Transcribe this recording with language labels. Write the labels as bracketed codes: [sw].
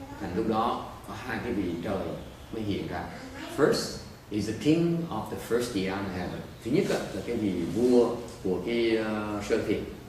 [vi] And lúc đó có hai cái vị trời mới hiện ra. [en] First is the king of the first Dhyana heaven. [vi] Thứ nhất là cái vị vua của cái sơ thiền.